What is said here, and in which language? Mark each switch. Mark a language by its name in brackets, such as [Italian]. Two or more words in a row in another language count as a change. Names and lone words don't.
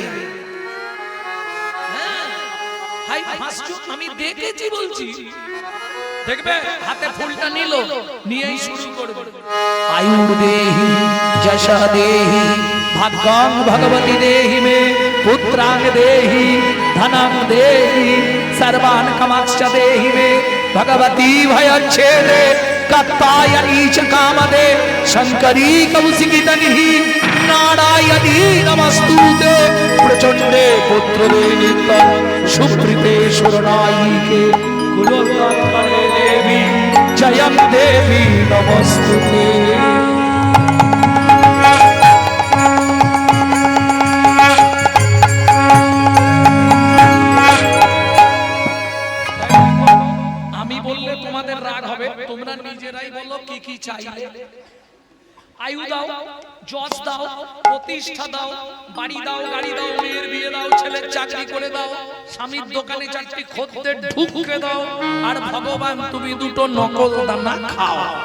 [Bangla] হ্যাঁ, হাই হাসছো, আমি দেখেছি বলছি। দেখবে হাতে ফুলটা নিল, নিয়েই শুরু করবে। [Sanskrit] আয়ুর দেহি যশা দেহি ভাগ্যং ভগবতী দেহি মে, পুত্রাং দেহি ধনং দেহি सर्वान कामाक्ष देहि मे, भगवती भयच्छेदे कत्तायनी च कामदे, शंकरी कौशिकी तनिहि नारायणी नमस्तुते, प्रचंडे पुत्रदे नित्यं सुप्रीते शरणायिके, कुलोत्तरे देवी जयं देवी नमस्तुते। [Bangla] তোমরা নিজেরাই বলো কি কি চাইলে। আয়ু দাও, যশ দাও, প্রতিষ্ঠা দাও, বাড়ি দাও, গাড়ি দাও, মেয়ের বিয়ে দাও, ছেলের চাকরি করে দাও, স্বামীর দোকানে 4টি খদ্দের ঢুকে দাও, আর ভগবান তুমি 2টো নকল দানা খাও।